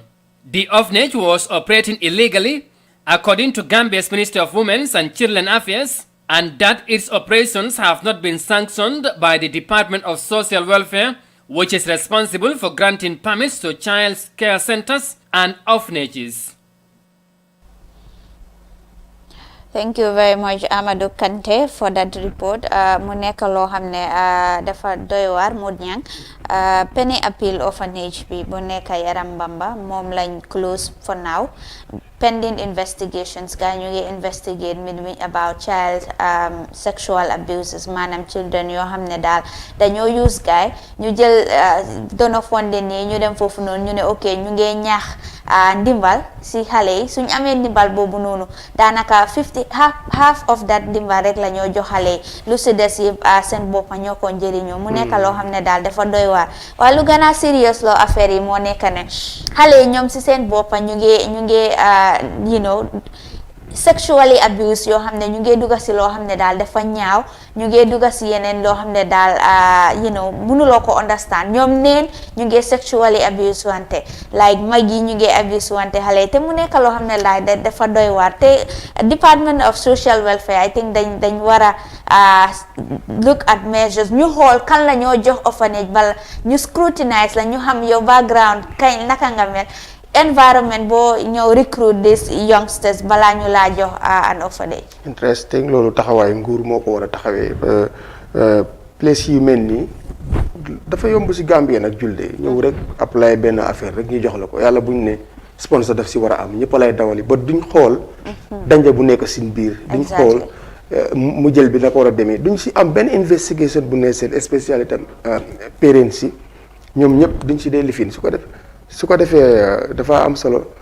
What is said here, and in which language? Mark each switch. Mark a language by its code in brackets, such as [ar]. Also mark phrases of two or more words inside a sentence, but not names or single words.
[en] The orphanage was operating illegally, according to Gambia's Ministry of Women's and Children Affairs, and that its operations have not been sanctioned by the Department of Social Welfare, which is responsible for granting permits to child care centers and orphanages. Thank you very much, Amadou Kante, for that report. [wo] Mu nekk loo xam ne dafa doy waar mu ñang Penny Appeal Orphanage bi bu nekk Yaram Bamba moom lañ [en] close for now pending investigations. [wo] Gaa ñu ngi [en] investigate mi about child sexual abuses, [wo] maanaam children yoo xam ne daal dañoo use gaay ñu jël dono funding yi ñu dem foofu noonu ñu ne ok ñu ngi ñaax ndimbal si xale yi suñ amee ndimbal boobu noonu daanaka [en] half of that [wo] ndimbal rek la ñoo jox xale yi lu si des yi seen boppa ñoo ko njëriñoo mu nekk loo xam ne daal dafa doy waar. waaye lu gën a serious loo affaire yi moo nekk ne xale yi ñoom si seen boppa ñu ngi [en] you know sexually abuse [wo] yoo xam ne ñu ngi dugga si loo xam ne daal dafa ñaaw ñu ngi dugga si yeneen loo xam ne daal [en] you know [wo] mënuloo ko understand ñoom neen ñu ngi sexually abuse wante like mag yi ñu ngi abuse wante xale te mu nekk loo xam ne laay dafa doy waar te Department of Social Welfare [en] I think [wo] dañ war a [en] look at measures [wo] ñu xool kan la ñoo jox orphanage bala ñu scrutinize la ñu xam yow background kañ naka nga mel environment boo ñëw [en] recruit these youngsters [wo] balaa ñu laa jox [en] an orphanage. [wo] Interesting, loolu taxawaay nguur moo ko war a taxawee place yu mel nii dafa yomb si Gambie nag julde ñëw rek apply benn affaire rek ñu jox la ko yàlla buñ ne sponsor daf si war a am ñëpp lay dawali ba duñ xool danja bu nekk sin biir duñ xool mu jël bi na ko war a demee duñ si am benn investigation bu ne seen spécialité parents si ñoom ñëpp duñ si dee lifin su ko defee dafa am solo